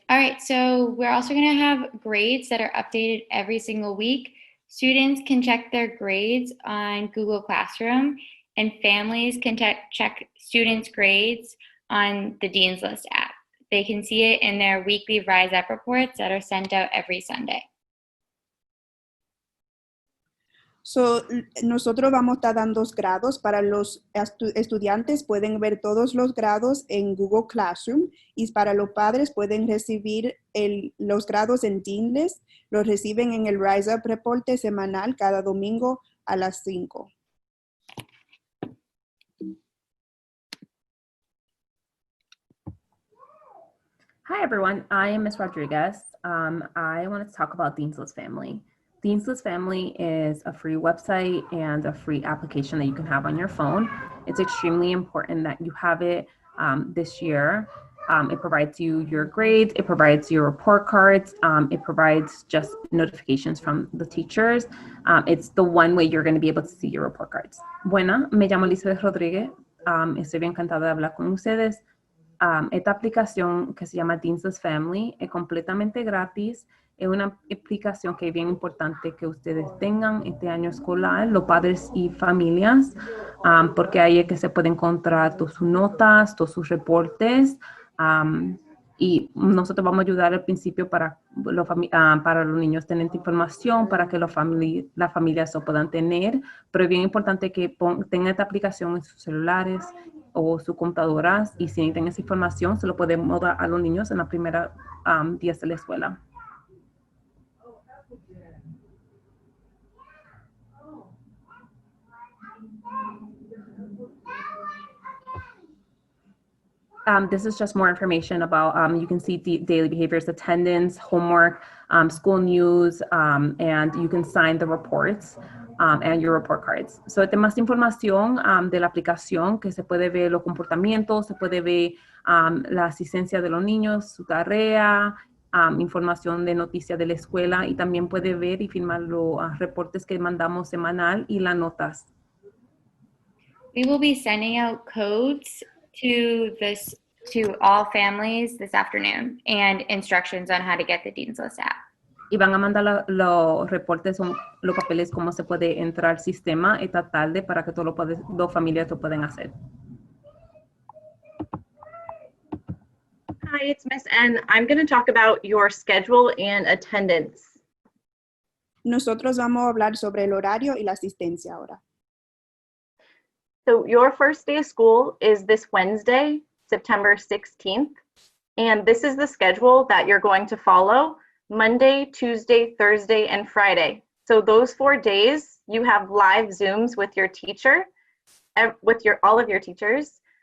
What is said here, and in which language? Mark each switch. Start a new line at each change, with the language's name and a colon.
English: All right, so we're also going to have grades that are updated every single week. Students can check their grades on Google Classroom, and families can check students' grades on the Dean's List app. They can see it in their weekly Rise Up reports that are sent out every Sunday.
Spanish: So, nosotros vamos a estar dando grados para los estudiantes, pueden ver todos los grados en Google Classroom y para los padres pueden recibir los grados en Dean's List, los reciben en el Rise Up reporte semanal cada domingo a las 5.
English: Hi everyone, I am Ms. Rodriguez. I wanted to talk about Dean's List Family. Dean's List Family is a free website and a free application that you can have on your phone. It's extremely important that you have it this year. It provides you your grades, it provides your report cards, it provides just notifications from the teachers. It's the one way you're going to be able to see your report cards.
Spanish: Buena, me llamo Elizabeth Rodríguez. Estoy bien encantada de hablar con ustedes. Esta aplicación que se llama Dean's List Family es completamente gratis. Es una aplicación que es bien importante que ustedes tengan este año escolar, los padres y familias, porque ahí es que se puede encontrar todas sus notas, todos sus reportes, y nosotros vamos a ayudar al principio para los niños tener esta información, para que las familias lo puedan tener, pero es bien importante que tengan esta aplicación en sus celulares o sus computadoras, y si necesitan esa información se lo podemos dar a los niños en los primeros días de la escuela.
English: This is just more information about, you can see daily behaviors, attendance, homework, school news, and you can sign the reports and your report cards.
Spanish: So, hay más información de la aplicación, que se puede ver los comportamientos, se puede ver la asistencia de los niños, su tarea, información de noticias de la escuela, y también puede ver y firmar los reportes que mandamos semanal y las notas.
English: We will be sending out codes to all families this afternoon and instructions on how to get the Dean's List app.
Spanish: Y van a mandar los reportes, los papeles, cómo se puede entrar al sistema esta tarde para que todas las familias lo puedan hacer.
English: Hi, it's Miss N. I'm going to talk about your schedule and attendance.
Spanish: Nosotros vamos a hablar sobre el horario y la asistencia ahora.
English: So your first day of school is this Wednesday, September 16th, and this is the schedule that you're going to follow: Monday, Tuesday, Thursday, and Friday. So those 4 days, you have live Zooms with your teacher, with all of your teachers.